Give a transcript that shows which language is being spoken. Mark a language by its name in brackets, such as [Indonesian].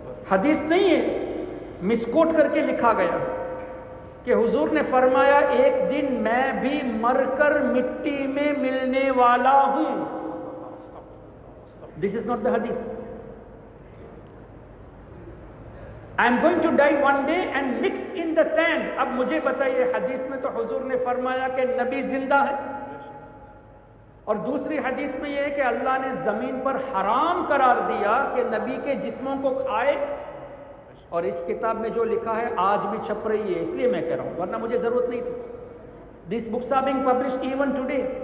[Urdu] حدیث نہیں ہے، مسکوٹ کر کے لکھا گیا کہ حضور نے فرمایا ایک دن میں بھی مر کر مٹی میں ملنے والا ہوں۔ [English] This is not the hadith. I am going to die one day and mix in the sand. [Urdu] اب مجھے بتائیے، حدیث میں تو حضور نے فرمایا کہ نبی زندہ ہے، اور دوسری حدیث میں یہ ہے کہ اللہ نے زمین پر حرام قرار دیا کہ نبی کے جسموں کو کھائے، اور اس کتاب میں جو لکھا ہے آج بھی چھپ رہی ہے، اس لیے میں کہہ رہا ہوں، ورنہ مجھے ضرورت نہیں تھی۔ [English] These books are being published even today،